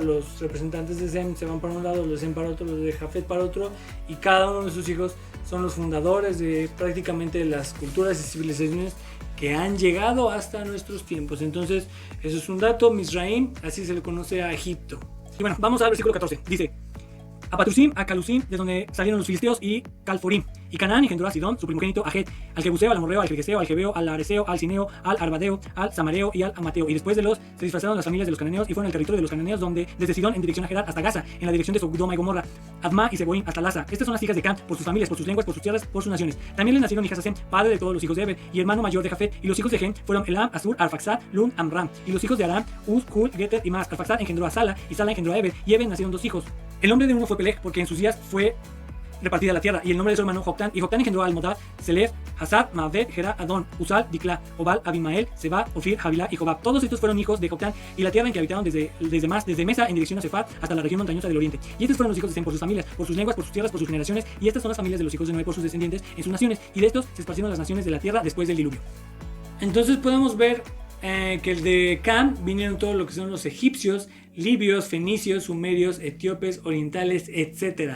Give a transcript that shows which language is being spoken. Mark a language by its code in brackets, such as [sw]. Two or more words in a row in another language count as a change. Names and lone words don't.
[es] Los representantes de Sem se van para un lado, los de Sem para otro, los de Jafet para otro, y cada uno de sus hijos son los fundadores de prácticamente las culturas y civilizaciones que han llegado hasta nuestros tiempos. Entonces, eso es un dato. Misraim, así se le conoce a Egipto. Y bueno, vamos al versículo 14. Dice: a Patrusim, a Calusim, de donde salieron los filisteos, y Calforim. Y Canaán engendró a Sidón, su primogénito, a Het, al Jebuseo, al Amorreo, al Girgeseo, al Jebeo, al Areseo, al Cineo, al Arbadeo, al Samareo y al Amateo. Y después de se disfrazaron las familias de los cananeos y fueron al territorio de los cananeos, donde desde Sidón en dirección a Gerar hasta Gaza, en la dirección de Sodoma y Gomorra, Adma y Seboim hasta Laza. Estas son las hijas de Cam, por sus familias, por sus lenguas, por sus tierras, por sus naciones. También le nacieron hijas a Sem, padre de todos los hijos de Eber, y hermano mayor de Jafet. Y los hijos de Gen fueron Elam, Asur, Arfaxad, Lum, Amram. Y los hijos de Aram, Uz, Hul, Geter y más. Arfaxad engendró a Sala, y Sala engendró a Eber, y Eber nacieron dos hijos. El nombre de uno fue Peleg, porque en sus días fue repartida la tierra, y el nombre de su hermano Joctán. Y Joctán engendró a Almodad, Selef, Hazar, Maavet, Gera, Adón, Uzal, Dikla, Obal, Abimael, Seba, Ofir, Javilá y Jobab. Todos estos fueron hijos de Joctán, y la tierra en que habitaron desde Mesa en dirección a Sefar hasta la región montañosa del oriente. Y estos fueron los hijos de Sem por sus familias, por sus lenguas, por sus tierras, por sus generaciones. Y estas son las familias de los hijos de Noé por sus descendientes en sus naciones. Y de estos se esparcieron las naciones de la tierra después del diluvio. Entonces podemos ver que el de Cam vinieron todo lo que son los egipcios, libios, fenicios, sumerios, etíopes, orientales, etc.